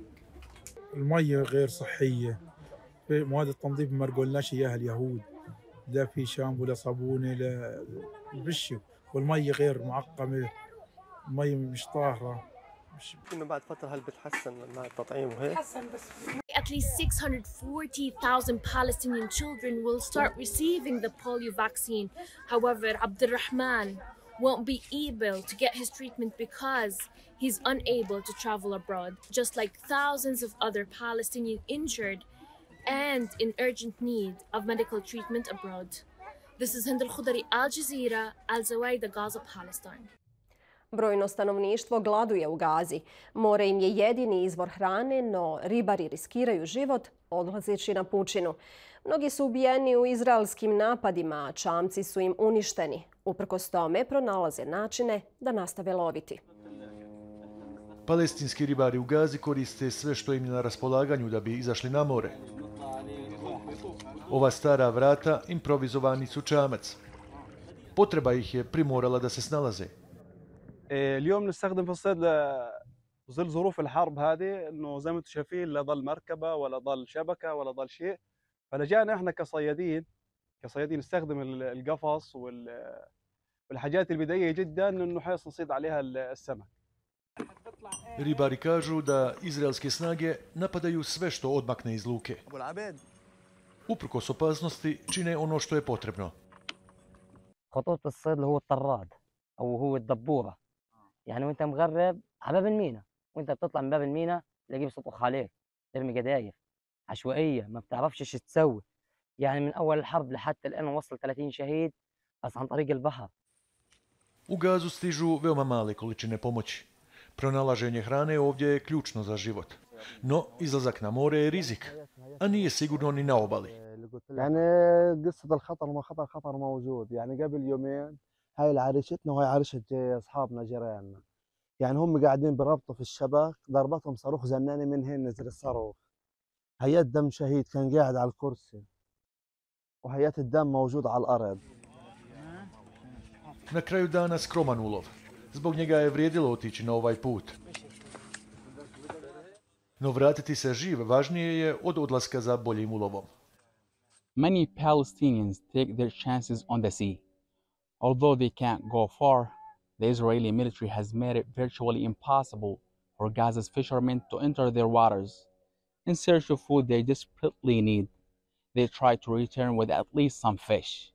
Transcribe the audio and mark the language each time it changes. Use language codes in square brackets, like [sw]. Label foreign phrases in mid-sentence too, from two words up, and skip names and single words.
[ar] المية غير صحية مواد التنظيف ما قلناش إياها اليهود لا في شامبو لا صابونة لا بشوا والمية غير معقمة المية مش طاهرة إنه بعد فترة هل بتحسن مع التطعيم وهيك؟ [en] At least 640,000 Palestinian children will start receiving the polio vaccine. However, Abdurrahman won't be able to get his treatment because he's unable to travel abroad, just like thousands of other Palestinians injured and in urgent need of medical treatment abroad. This is Hind al-Khudari, Al Jazeera, Al Zawaida, Gaza, Palestine. [bs] Brojno stanovništvo gladuje u Gazi. More im je jedini izvor hrane, no ribari riskiraju život odlazeći na pučinu. Mnogi su ubijeni u izraelskim napadima, a čamci su im uništeni. Uprkos tome pronalaze načine da nastave loviti. Palestinski ribari u Gazi koriste sve što im je na raspolaganju da bi izašli na more. Ova stara vrata improvizovani su čamac. Potreba ih je primorala da se snalaze. [ar] اليوم نستخدم في الصيد لظل ظروف الحرب هذه انه زي ما انتم شايفين لا ضل مركبه ولا ضل شبكه ولا ضل شيء فلجأنا احنا كصيادين نستخدم القفص والحاجات البدائيه جدا انه حيث نصيد عليها السمك. [bs] Ribari kažu da izraelske snage napadaju sve što odmakne iz luke. Uprkos opasnosti čine ono što je potrebno. [ar] خطوط الصيد اللي هو الطراد او هو الدبوره يعني وانت مغرب على باب المينا وانت بتطلع من باب المينا تلاقيه بيصطخ عليك ترمي قدايف عشوائيه ما بتعرفش ايش تسوي يعني من اول الحرب لحتى الان وصل 30 شهيد بس عن طريق البحر. [bs] U Gazu stižu veoma male količine pomoći. Pronalaženje hrane ovdje je ključno za život. No, izlazak na more je rizik, a nije sigurno ni na obali. [ar] يعني قصة الخطر ما خطر موجود يعني قبل يومين هاي العريشتنا وهي عريشة أصحابنا جيراننا يعني هم قاعدين بربطوا في الشبك ضربتهم صاروخ زناني من هنا نزل الصاروخ هيات دم شهيد كان قاعد على الكرسي وهيات الدم موجود على الأرض. [bs] Na kraju dana skroman ulov. Zbog njega je vrijedilo otići na ovaj put. No vratiti se živ važnije je od odlaska za boljim ulovom. [en] Many Palestinians take their chances on the sea. Although they can't go far, the Israeli military has made it virtually impossible for Gaza's fishermen to enter their waters. In search of food they desperately need, they try to return with at least some fish.